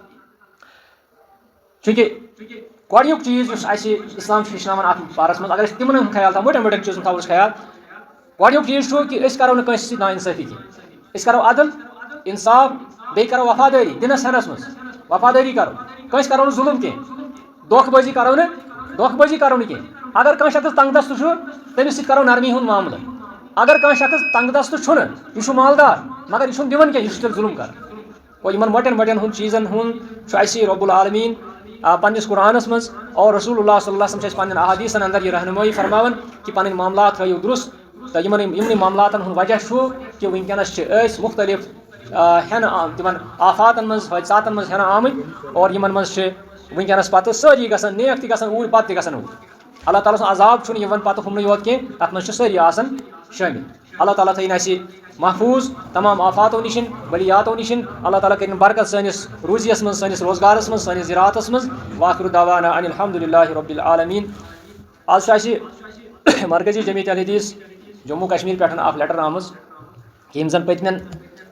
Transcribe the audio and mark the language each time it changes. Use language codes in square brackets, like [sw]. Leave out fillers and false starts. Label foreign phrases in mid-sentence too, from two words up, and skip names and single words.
[ks] چوٗنٛکہِ گۄڈنیُک چیٖز یُس اَسہِ اسلام چھُ ہیٚچھناوان اتھ بارس منٛز اگر أسۍ تِمن ہُنٛد خیال تھاوو موٹین موٹین چیٖزن تھاوو أسۍ خیال گۄڈنیُک چیٖز چھُ کہِ أسۍ کرو نہٕ کٲنٛسہِ سۭتۍ نا اِنصٲفی کینٛہہ أسۍ کرو عدل انصاف بیٚیہِ کرو وفادٲری دِنس ہٮ۪نس منٛز وفادٲری کرو کٲنٛسہِ کرو نہٕ ظُلم کینٛہہ دھوکہٕ بٲزی کرو نہٕ کینٛہہ اگر کانٛہہ شخص تنگ دست چھُ تٔمِس سۭتۍ کرو نرمی ہُنٛد معاملہٕ اگر کانٛہہ شخص تنگ دست چھُنہٕ یہِ چھُ مالدار مگر یہِ چھُنہٕ دِوان کینٛہہ یہِ چھُ تیٚلہِ ظُلم کران گوٚو یِمن موٹین موٹین ہُنٛد چیٖزن ہُنٛد چھُ اَسہِ رۄب العالمیٖن پننِس قرآنس منٛز اور [ar] رسول اللہ صلی اللہ علیہ وسلم [ks] چھِ اَسہِ پننٮ۪ن احادیٖثن انٛدر یہِ رہنمٲیی فرماوان کہ پنٕنۍ معاملات تھٲیِو درُست تہٕ یِمنٕے معاملاتن ہُنٛد وجہ چھُ کہ وٕنکیٚنس چھِ أسۍ مختلف ہٮ۪نہٕ تِمن آفاتن منٛز حٲدثاتن منٛز ہٮ۪نہٕ آمٕتۍ اور یِمن منٛز چھِ وٕنکیٚنس پتہٕ سٲری گژھان نیک تہِ گژھان اوٗرۍ بد تہِ گژھان اوٗرۍ اللہ تعالیٰ سُنٛد عذاب چھُنہٕ یِوان پتہٕ ہُمنٕے یوت کینٛہہ تتھ منٛز چھِ سٲری آسان شٲمِل اللہ تعالیٰ تھٲیِن اَسہِ محفوٗظ تمام آفاتو نِش بلیاتو نِش اللہ تعالیٰ کٔرِنۍ برکت سٲنِس روٗزیَس منٛز سٲنِس روزگارس منٛز سٲنِس زِراعتس منٛز [ar] وآخِر دعوانا ان الحمدُللہ رب العالمیٖن [ks] آز چھُ اَسہِ مرکزی جمیعت الحدیث جموں کشمیٖر پٮ۪ٹھ اکھ لیٹر آمٕژ یِم زن پٔتمٮ۪ن